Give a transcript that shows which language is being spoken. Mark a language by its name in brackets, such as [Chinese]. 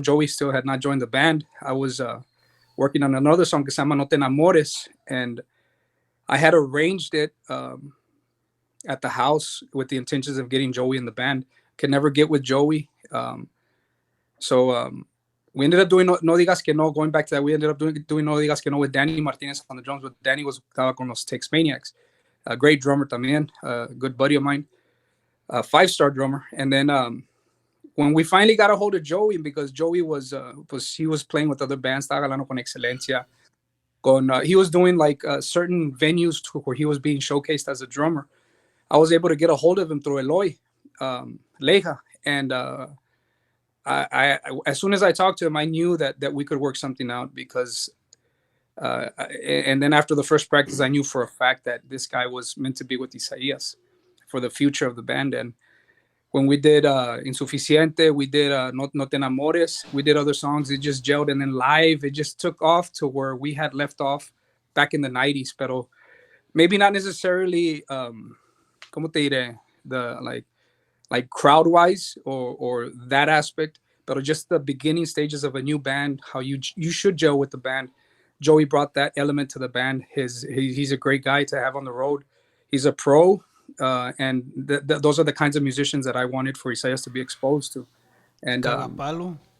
[English] Joey still had not joined the band. I was working on another song [Spanish] que se llama [English] No Te Enamores, and I had arranged it at the house with the intentions of getting Joey in the band. Could never get with Joey. So we ended up doing No Digas Que No. Going back to that, we ended up doing No Digas Que No with Danny Martinez on the drums. But [Spanish] Danny estaba con los Tex Maniacs. [English] A great drummer [Spanish] también, [English] a good buddy of mine, a 5-star drummer. And then when we finally got a hold of Joey, because Joey was playing with other bands, [Spanish] estaba hablando con [English] Excelencia. He was doing like certain venues where he was being showcased as a drummer. I was able to get a hold of him through Eloy Leja, and I as soon as I talked to him, I knew that we could work something out, because and then after the first practice, I knew for a fact that this guy was meant to be with Isaias for the future of the band. And when we did Insuficiente, we did No Te Enamores, we did other songs, it just gelled. And then live, it just took off to where we had left off back in the 90s. [Spanish] Pero [English] maybe not necessarily, [Spanish] ¿cómo te diré? [English] Like crowd-wise or that aspect, but just the beginning stages of a new band, how you should gel with the band. Joey brought that element to the band. He's a great guy to have on the road. He's a pro. And those are the kinds of musicians that I wanted for Isaias to be exposed to. And no.